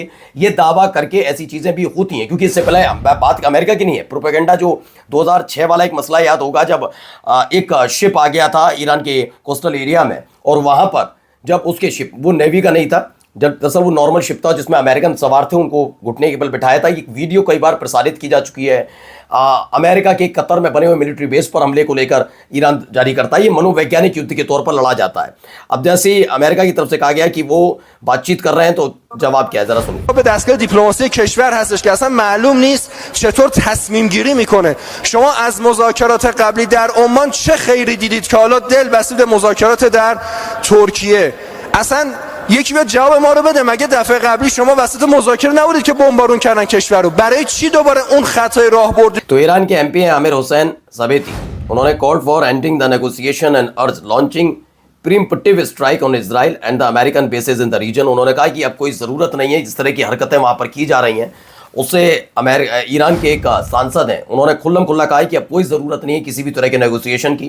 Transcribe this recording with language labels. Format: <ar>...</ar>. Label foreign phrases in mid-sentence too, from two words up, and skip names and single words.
<hi>ये दावा करके ऐसी चीजें भी होती हैं, क्योंकि इससे पहले बात अमेरिका की नहीं है, प्रोपेगेंडा जो 2006 वाला एक मसला याद होगा, जब एक शिप आ गया था ईरान के</hi> <en>coastal area</en> <hi>में, और वहां पर जब उसके शिप वो नेवी का नहीं था, जब दरअसल वो</hi> <en>normal ship</en> <hi>था जिसमें अमेरिकन सवार थे, उनको घुटने के बल बिठाया था। ये वीडियो कई बार प्रसारित की जा चुकी है। अमेरिका के कतर में बने हुए</hi> <en>military base</en> <hi>पर हमले को लेकर ईरान जारी करता है। ये मनोवैज्ञानिक युद्ध के तौर पर लड़ा जाता है। अब जैसे अमेरिका की तरफ से कहा गया कि वो बातचीत कर रहे हैं, तो जवाब क्या है जरा सुनिए।</hi> <fa>به دستگاه دیپلماسی کشور هستش که اصلا معلوم نیست چطور تصمیم گیری میکنه. شما از مذاکرات قبلی در عمان چه خیری دیدید که حالا دل بسید به مذاکرات در ترکیه؟ اصلا یکی بیاد جواب ما رو بده. مگه دفعه قبلی شما وسط مذاکره نبودید که بمبارون کردن کشور رو؟ برای چی دوباره اون خطای راه بردید؟</fa> <hi>तो ईरान के एमपी हैं आमिर हुसैन ज़बेती, उन्होंने</hi> <en>called for ending the negotiation and urge launching preemptive strike on Israel and the American bases in the region.</en> <hi>उन्होंने कहा कि अब कोई ज़रूरत नहीं है, जिस तरह की हरकतें वहाँ पर की जा रही हैं उससे ईरान के एक सांसद हैं, उन्होंने खुल्लम खुल्ला कहा है कि अब कोई ज़रूरत नहीं है किसी भी तरह के नेगोशिएशन की।</hi>